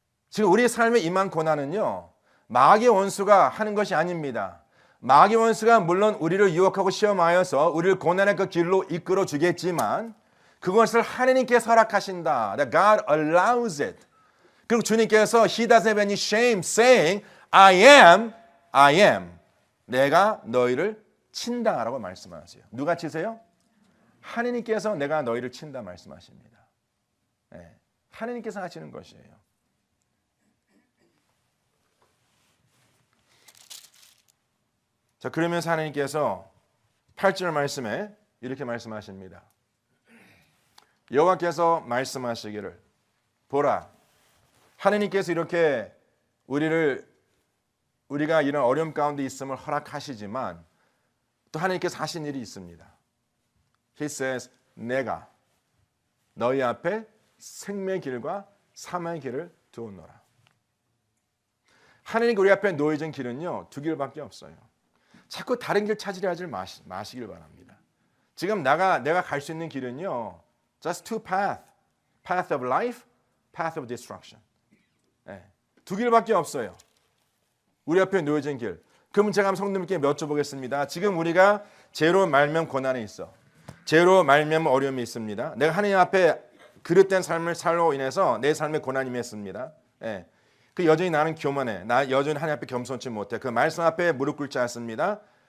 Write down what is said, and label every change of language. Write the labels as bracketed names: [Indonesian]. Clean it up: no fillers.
[Korean] 지금 우리 삶의 임한 고난은요 마귀의 원수가 하는 것이 아닙니다. 마귀의 원수가 물론 우리를 유혹하고 시험하여서 우리를 고난의 그 길로 이끌어 주겠지만 그것을 하나님께서 허락하신다. [English] That God allows it. [Korean] 그리고 주님께서 [English] He doesn't have any shame saying I am. [Korean] 내가 너희를 친다라고 말씀하세요. 누가 치세요? 하나님께서 내가 너희를 친다 말씀하십니다. 네. 하나님께서 하시는 것이에요. 자, 그러면서 하나님께서 8절 말씀에 이렇게 말씀하십니다. 여호와께서 말씀하시기를 보라 하나님께서 이렇게 우리가 이런 어려움 가운데 있음을 허락하시지만 또 하나님께서 하신 일이 있습니다. [English] He says [Korean] 내가 너희 앞에 생명의 길과 사망의 길을 두었노라. 하나님 우리 앞에 놓여진 길은요 두 길밖에 없어요. 자꾸 다른 길 찾으려 하지 마시길 바랍니다. 지금 내가 갈 수 있는 길은요 [English] just two paths. Path of life, path of destruction. [Korean] 네. 두 길밖에 없어요. 우리 앞에 놓여진 길. 그럼 제가 한번 성도님께 여쭤보겠습니다. 지금 우리가 죄로 말면 고난이 있어. 죄로 말면 어려움이 있습니다. 내가 하나님 앞에 그릇된 삶을 살로 인해서 내 삶에 고난이 임했습니다. 네. 그 여전히 나는 교만해. 나 여전히 하나님 앞에 겸손치 못해. 그 말씀 앞에 무릎 꿇지 않습니다.